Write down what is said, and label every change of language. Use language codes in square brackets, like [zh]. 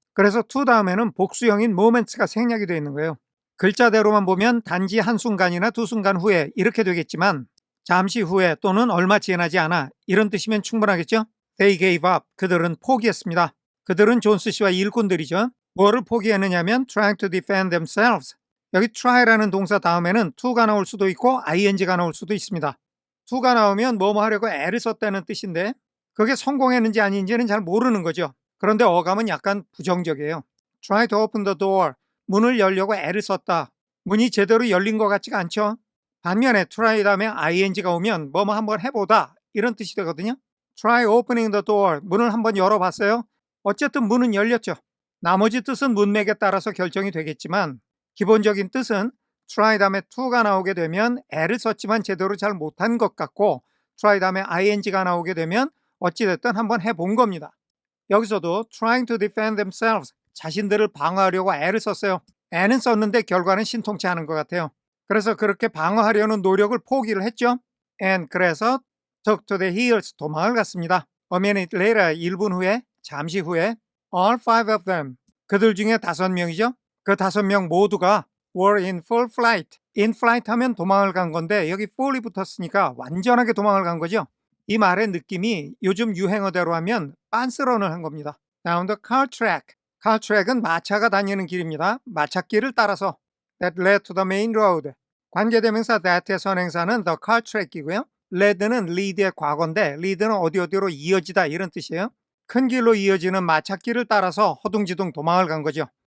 [ko] 그래서 to 다음에는 복수형인 moments가 생략이 되어 있는 거예요. 글자대로만 보면 단지 한순간이나 두 순간 후에 이렇게 되겠지만 잠시 후에 또는 얼마 지나지 않아 이런 뜻이면 충분하겠죠. [en] They gave up. [ko] 그들은 포기했습니다. 그들은 존스 씨와 일꾼들이죠. 뭐를 포기했느냐면 [en] trying to defend themselves. [ko] 여기 try라는 동사 다음에는 to가 나올 수도 있고 ing가 나올 수도 있습니다. to가 나오면 뭐뭐 하려고 애를 썼다는 뜻인데 그게 성공했는지 아닌지는 잘 모르는 거죠. 그런데 어감은 약간 부정적이에요. [en] try to open the door. [ko] 문을 열려고 애를 썼다. 문이 제대로 열린 것 같지가 않죠. 반면에 try 다음에 ing가 오면 뭐뭐 한번 해보다 이런 뜻이 되거든요. [en] try opening the door. [ko] 문을 한번 열어봤어요. 어쨌든 문은 열렸죠. 나머지 뜻은 문맥에 따라서 결정이 되겠지만 기본적인 뜻은 try 다음에 to가 나오게 되면 애를 썼지만 제대로 잘 못한 것 같고 try 다음에 ing가 나오게 되면 어찌됐든 한번 해본 겁니다. 여기서도 [en] trying to defend themselves, [ko] 자신들을 방어하려고 애를 썼어요. 애는 썼는데 결과는 신통치 않은 것 같아요. 그래서 그렇게 방어하려는 노력을 포기를 했죠. [en] And [ko] 그래서 [en] took to the hills, [ko] 도망을 갔습니다. [en] A minute later, [ko] 1분 후에, 잠시 후에 [en] all five of them, [ko] 그들 중에 5명이죠. 그 5명 모두가 [en] were in full flight. [ko] in flight 하면 도망을 간 건데 여기 full이 붙었으니까 완전하게 도망을 간 거죠. 이 말의 느낌이 요즘 유행어대로 하면 빤스런을 한 겁니다. [en] Down the car track. [ko] car track은 마차가 다니는 길입니다. 마차길을 따라서 [en] that led to the main road. [ko] 관계대명사 that의 선행사는 the car track이고요. led는 lead의 과거인데 lead는 어디로 이어지다 이런 뜻이에요. 큰 길로 이어지는 마차길을 따라서 허둥지둥 도망을 간 거죠.